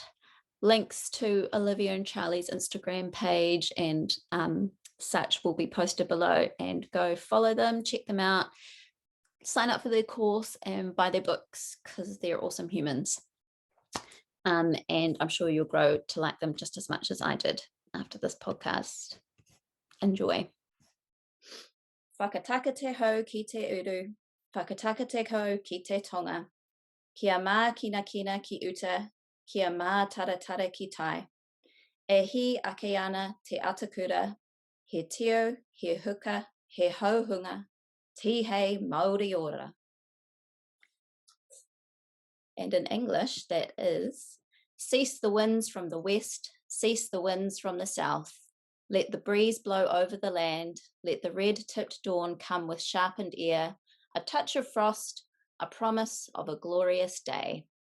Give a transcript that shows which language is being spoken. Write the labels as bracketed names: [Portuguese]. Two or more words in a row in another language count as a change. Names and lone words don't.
[English] Links to Olivia and Charlie's Instagram page and such will be posted below, and go follow them, check them out, sign up for their course and buy their books because they're awesome humans. And I'm sure you'll grow to like them just as much as I did after this podcast. Enjoy. [Māori] Whakataka te hau ki te uru, whakataka te hau ki te tonga. Kia mā kina ki uta, kia mā taratara ki tai. E hi ake ana te atakura, he tio, he huka, he hauhunga, ti hei Māori ora. [English] And in English, that is, cease the winds from the west, cease the winds from the south. Let the breeze blow over the land. Let the red-tipped dawn come with sharpened ear, a touch of frost, a promise of a glorious day.